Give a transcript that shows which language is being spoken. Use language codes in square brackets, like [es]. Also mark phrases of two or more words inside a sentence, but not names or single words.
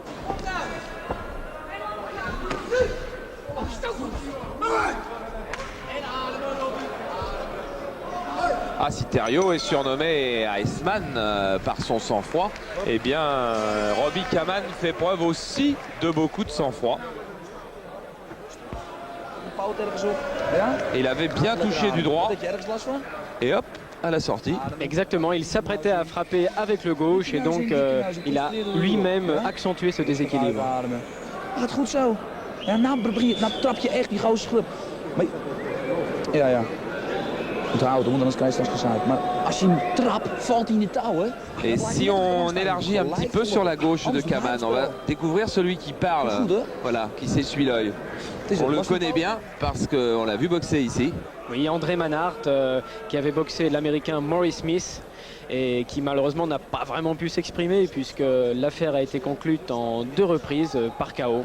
[fr] Ah, si Thériault est surnommé Iceman par son sang-froid, eh bien Robbie Kaman fait preuve aussi de beaucoup de sang-froid. Il avait bien touché du droit et hop, à la sortie. Exactement, il s'apprêtait à frapper avec le gauche et donc il a lui-même accentué ce déséquilibre. [nl] Gaat goed zo. Ja, nou trap je echt die gozer schrub. Maar... Ja, ja. Moet houden, want anders krijg je straks gezuid. Maar als je hem trapt, valt hij in de touwen. [fr] Et si on élargit un petit peu sur la gauche de Kaman, on va découvrir celui qui parle, voilà, qui s'essuie l'œil. On le connaît bien parce qu'on l'a vu boxer ici. Oui, André Manhart qui avait boxé l'américain Maurice Smith et qui malheureusement n'a pas vraiment pu s'exprimer puisque l'affaire a été conclue en 2 reprises par KO.